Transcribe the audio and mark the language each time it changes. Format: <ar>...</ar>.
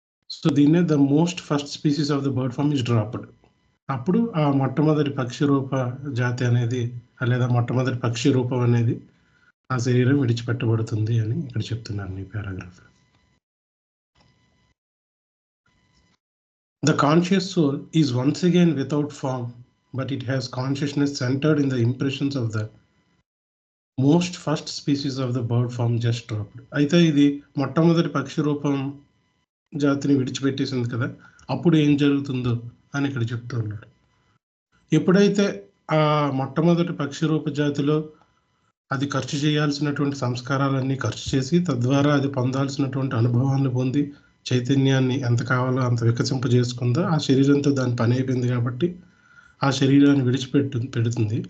<te>So దీన్నే</te> <en>The most first species of the bird form is dropped.</en> <te>అప్పుడు ఆ మొట్టమొదటి పక్షి రూప జాతి అనేది లేదా మొట్టమొదటి పక్షి రూపం అనేది ఆ శరీరం విడిచిపెట్టబడుతుంది అని ఇక్కడ చెప్తున్నారు ఈ paragraph.</te> <en>The conscious soul is once again without form, but it has consciousness centered in the impressions of the most first species of the bird form just dropped.</en> <te>అయితే ఇది మొట్టమొదటి పక్షి రూపం జాతిని విడిచిపెట్టేసింది కదా, అప్పుడు ఏం జరుగుతుందో అని ఇక్కడ చెప్తూ ఉన్నాడు. ఎప్పుడైతే ఆ మొట్టమొదటి పక్షి రూప జాతిలో అది ఖర్చు చేయాల్సినటువంటి సంస్కారాలన్నీ ఖర్చు చేసి తద్వారా అది పొందాల్సినటువంటి అనుభవాన్ని పొంది చైతన్యాన్ని ఎంత కావాలో అంత వికసింపజేసుకుందో ఆ శరీరంతో దాని పని అయిపోయింది కాబట్టి ఆ శరీరాన్ని పెడుతుంది.</te>